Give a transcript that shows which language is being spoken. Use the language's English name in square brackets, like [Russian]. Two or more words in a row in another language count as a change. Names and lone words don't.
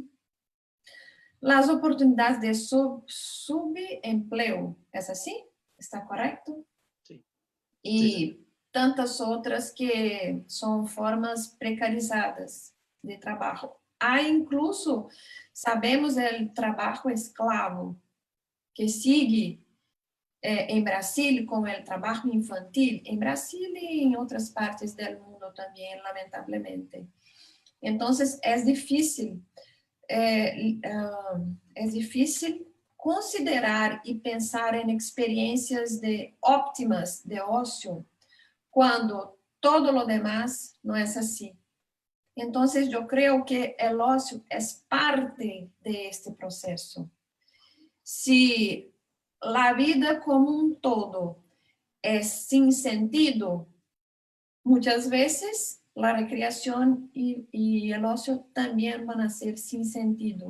[Spanish] Las oportunidades de subempleo. ¿Es así? ¿Está correcto? Sí, sí, señor. Y tantas otras que son formas precarizadas de trabajo. [Portuguese] Há incluso, sabemos, [Spanish] el trabajo esclavo, que sigue [Portuguese] em Brasil com o trabalho infantil, em Brasil e em outras partes do mundo também, lamentavelmente. Então, é difícil considerar e pensar em experiências óptimas de ócio quando [Spanish] todo lo demás [Portuguese] não é assim. [Spanish] Entonces, yo creo que el ocio es parte de este proceso. Si la vida como un todo es sin sentido, muchas veces la recreación y el ocio también van a ser sin sentido.